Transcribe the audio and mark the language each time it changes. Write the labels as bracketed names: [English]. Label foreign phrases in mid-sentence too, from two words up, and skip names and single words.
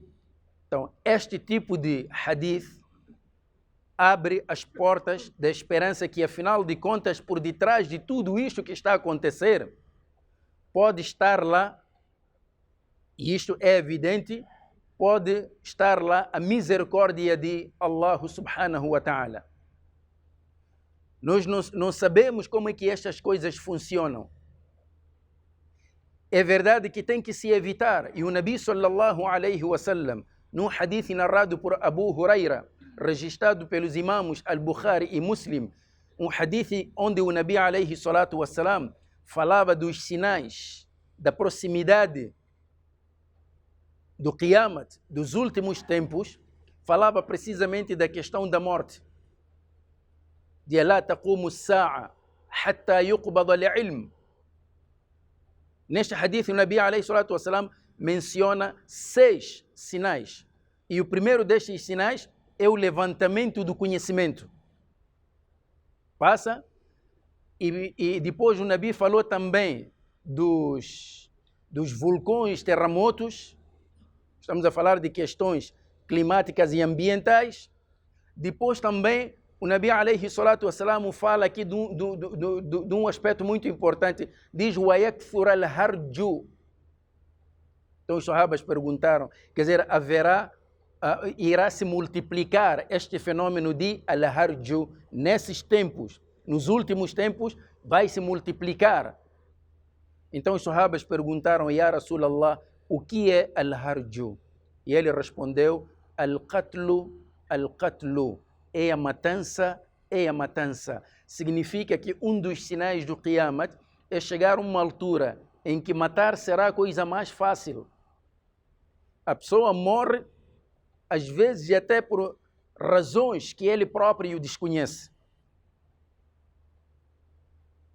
[Portuguese] Então, este tipo de hadith abre as portas da esperança que, afinal de contas, por detrás de tudo isto que está a acontecer, pode estar lá, e isto é evidente, pode estar lá a misericórdia de [Arabic] الله سبحانه وتعالى. [Portuguese] Nós não sabemos como é que estas coisas funcionam. É verdade que tem que se evitar. E o Nabi [Arabic] صلى الله عليه وسلم, [Portuguese] num hadith narrado por Abu Huraira, registrado pelos imãos Al-Bukhari e Muslim, um hadith onde o Nabi [Arabic] عليه الصلاة والسلام [Portuguese] falava dos sinais da proximidade do Qiyamat, dos últimos tempos, falava precisamente da questão da morte. [Arabic] لا تقوم الساعة حتى يقبض العلم. [Portuguese] Neste hadith, o Nabi [Arabic] عليه الصلاة والسلام [Portuguese] menciona 6 sinais. E o primeiro destes sinais é o levantamento do conhecimento. Passa. E depois o Nabi falou também dos vulcões, terremotos. Estamos a falar de questões climáticas e ambientais. Depois também o Nabi [Arabic] عليه الصلاة والسلام [Portuguese] fala aqui de um aspecto muito importante. Diz, [Arabic] وَيَكْثُرَ الْهَرْجُ. [Portuguese] Então os sahabas perguntaram, quer dizer, irá se multiplicar este fenômeno de al-harju nesses tempos, nos últimos tempos, vai se multiplicar. Então os sahabas perguntaram, [Arabic] يا رسول الله, [Portuguese] o que é al-harju? E ele respondeu, [Arabic] القتل، القتل. [Portuguese] É a matança, é a matança. Significa que um dos sinais do Qiyamat é chegar a uma altura em que matar será a coisa mais fácil. A pessoa morre, às vezes até por razões que ele próprio desconhece.